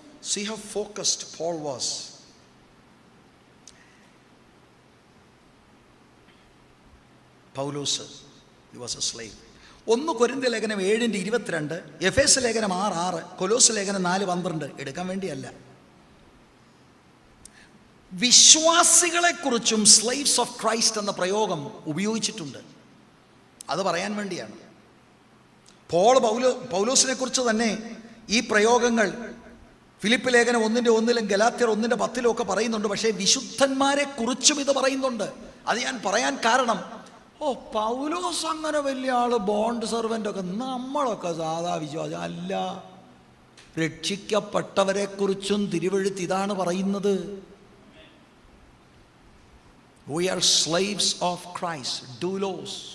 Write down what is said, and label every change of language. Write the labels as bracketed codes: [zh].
[en] See how focused Paul was. Paulose, he was a slave. [ml] 1 കൊരിന്ത്യർ ലേഖനം 7:22, എഫേസ് ലേഖനം 6:6, കൊലോസ് ലേഖനം 4:12 എടുക്കാൻ വേണ്ടിയല്ല. വിശ്വാസികളെക്കുറിച്ചും സ്ലേവ്സ് ഓഫ് ക്രൈസ്റ്റ് എന്ന പ്രയോഗം ഉപയോഗിച്ചിട്ടുണ്ട്. അത് പറയാൻ വേണ്ടിയാണ്. പൗലോസിനെ കുറിച്ച് തന്നെ ഈ പ്രയോഗങ്ങൾ ഫിലിപ്പ് ലേഖനം 1:1 ഗലാത്യർ 1:10 ഒക്കെ പറയുന്നുണ്ട്. പക്ഷേ വിശുദ്ധന്മാരെ കുറിച്ചും ഇത് പറയുന്നുണ്ട്. അത് ഞാൻ പറയാൻ കാരണം, പൗലോസ് അങ്ങനെ വലിയ ആള്, ബോണ്ട് സെർവൻ്റ് ഒക്കെ, നമ്മളൊക്കെ സാധാ വിശ്വാസം അല്ല. രക്ഷിക്കപ്പെട്ടവരെ കുറിച്ചും തിരുവെഴുത്ത് ഇതാണ് പറയുന്നത്. [en] We are slaves of Christ, doulos.